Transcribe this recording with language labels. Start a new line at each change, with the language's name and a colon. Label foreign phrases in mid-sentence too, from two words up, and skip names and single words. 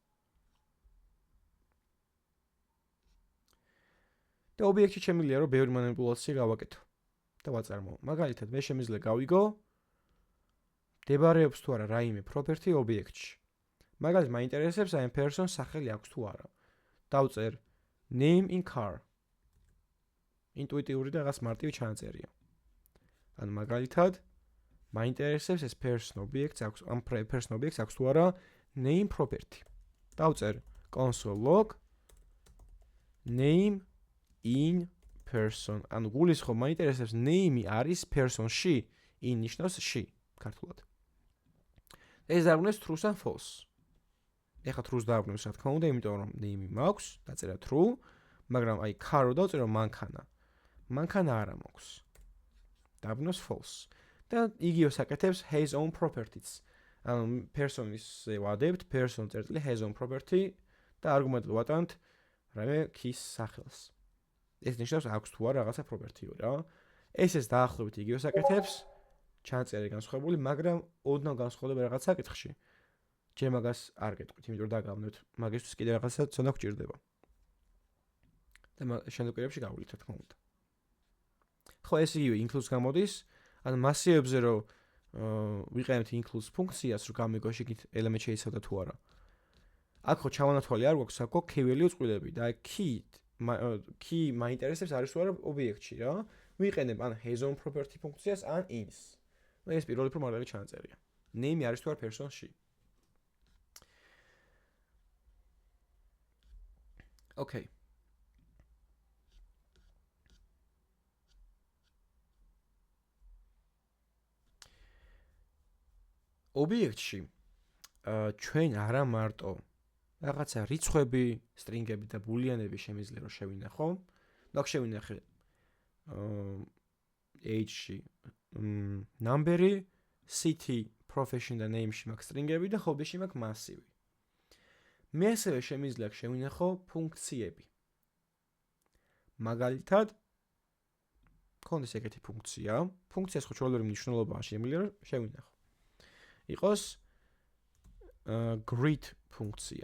Georgian: და ობიექტში შემიძლია რომ ბევრი მანიპულაცია გავაკეთო და ვაწარმოო. მაგალითად, მე შემიძლია გავიგო მდებარეობს თუ არა რაიმე property ობიექტში. მაგალითად, მაინტერესებს აი person სახელი აქვს თუ არა.
English: დავწერ name in car.
Georgian: ინტუიტიური და რაღაც მარტივი ჩანაწერია. ან მაგალითად, მაინტერესებს ეს person ობიექტს აქვს, ამ person ობიექტს აქვს თუ არა
English: name property. დავწერ console log name in person.
Georgian: ანუ გულისხმობ მაინტერესებს name-ი არის person-ში, in ნიშნავს ში ქართულად. ეს დააბრუნეს true-ს ან false. ეხლა true-ს დააბრუნებს რა თქმა უნდა, იმიტომ რომ name-ი მაქვს, დაწერა true, მაგრამ აი car-ო დავწერო მანქანა. მანქანა არა მაქვს. დააბრუნოს false. და იგივე საკეთებს
English: has own properties.
Georgian: ანუ person-ისზე ვადებთ person წერტილი
English: has own property
Georgian: და არგუმენტად ვატანთ რაიმე key-ის სახელს. ეს ნიშნავს აქვს თუ არა რაღაცა property-ო რა. ეს დაახლოებით იგივე საკეთებს ჩანაწერი განსხვავებული, მაგრამ ოდნავ განსხვავდება რაღაც საკითხში. ჯერ მაგას არ გეტყვით, იმიტომ რომ დაგავნებთ, მაგისთვის კიდე რაღაცა ცოდნა გვჭირდება. და შემდეგ კვირებში გავვლით რა თქმა უნდა. ხო, ეს იგივე includes გამოდის, ან massive-ებზე რომ ვიყენებთ includes ფუნქციას, რომ გამიგოს იქით ელემენტი შეიცავდა თუ არა. აქ ხო ჩავანათვალი არ გვაქვს, აქ გვაქვს
English: key value
Georgian: წყვილები და key მაინტერესებს არის თუ არა ობიექტში რა. ვიყენებ ან
English: has own property
Georgian: ფუნქციას, ან ins. ეს პირველი უფრო მაგარი ჩანაწერია. name არის თუ არა person-ში. Okay. ობიექტში ჩვენ არა მარტო რაღაცა რიცხვები, string-ები და boolean-ები შემიძლია რომ შევინახო. და აქ შევინახე age-ში number-ი,
English: city, profession
Georgian: და name-ში მაქვს string-ები და hobby-ში მაქვს massive. მე ასევე შემიძლია შევინახო ფუნქციები. მაგალითად, კონდეს ეგეთი ფუნქცია. ფუნქციას ხო ჩვეულებრივი მნიშვნელობაა შემიძლია რომ შევინახო. იყოს greet ფუნქცია.